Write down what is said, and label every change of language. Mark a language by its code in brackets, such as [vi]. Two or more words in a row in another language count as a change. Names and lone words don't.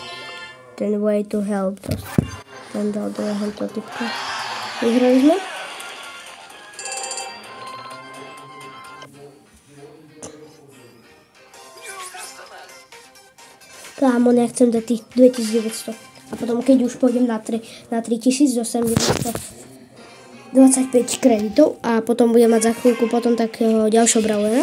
[en] Ten way to help. [sk] Ten dal druhého typka. Vyhrali sme? Kámo, nechcem dať tých 2900. A potom, keď už pôjdem na 3000, dostanem 25 kreditov a potom budem mať za chvíľku potom takého ďalšieho brawlera.